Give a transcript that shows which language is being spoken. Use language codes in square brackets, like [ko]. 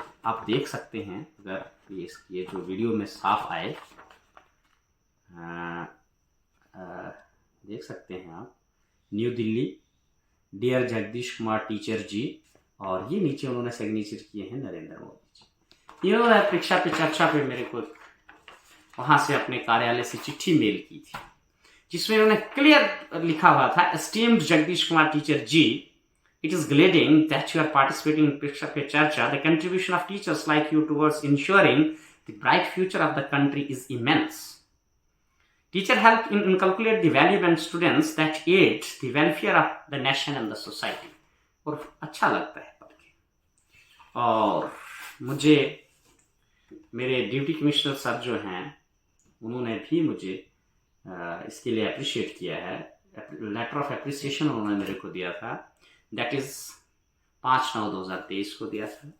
[hi] आप देख सकते हैं, अगर ये जो वीडियो में साफ आए, देख सकते हैं आप, new Delhi, dear Jagdish Kumar teacher जी, और ये नीचे उन्होंने सिग्नेचर किए हैं नरेंद्र मोदी जी। इन्होंने परीक्षा पे चर्चा पे मेरे को वहाँ से अपने कार्यालय से चिट्ठी मेल की थी, जिसमें उन्होंने क्लियर लिखा हुआ था, esteemed Jagdish Kumar teacher ji, [en] it is glad that you are participating in Pariksha Pe Charcha. The contribution of teachers like you towards ensuring the bright future of the country is immense. Teacher help in inculcate the value and students that aid the welfare of the nation and the society. [hi] और अच्छा लगता है पढ़ के। और मुझे मेरे duty commissioner sir जो हैं उन्होंने भी मुझे इसके लिए अप्रिशिएट किया है। लेटर ऑफ अप्रिसिएशन उन्होंने मेरे को दिया था, [en] that is [hi] 5/9/2023 को दिया था।